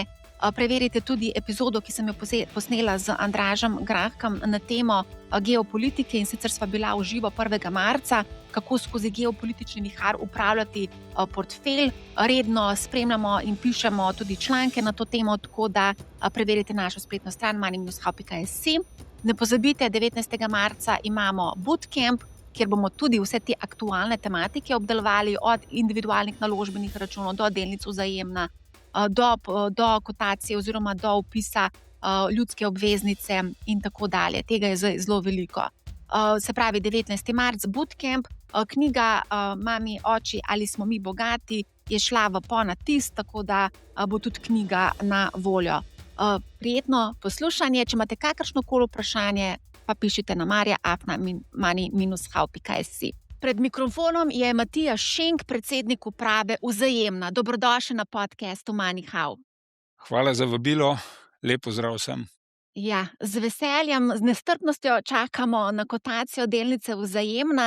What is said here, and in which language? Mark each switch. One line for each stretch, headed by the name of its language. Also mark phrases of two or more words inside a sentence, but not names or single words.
Slovenian: Preverite tudi epizodo, ki sem jo posnela z Andražem Grahkom na temo geopolitike in sicer sva bila v živo 1. marca, kako skozi geopolitični vihar upravljati portfelj. Redno spremljamo in pišemo tudi članke na to temo, tako da preverite našo spletno stran money-how.si. Ne pozabite, 19. marca imamo bootcamp, kjer bomo tudi vse te aktualne tematike obdelovali, od individualnih naložbenih računov do delnic Vzajemna, do kotacije oziroma do vpisa ljudske obveznice in tako dalje. Tega je zelo veliko. Se pravi, 19. marc, bootcamp, knjiga Mami, oči, ali smo mi bogati, je šla v ponatis, tako da bo tudi knjiga na voljo. Prijetno poslušanje, če imate kakršnokoli vprašanje, pa pišite na marja@money-how.si. Pred mikrofonom je Matija Šenk, predsednik uprave Vzajemna. Dobrodošli na podcastu MoneyHow. Hvala za vabilo, lep pozdrav vsem. Ja, z veseljem, z nestrpnostjo čakamo na kotacijo delnice Vzajemna.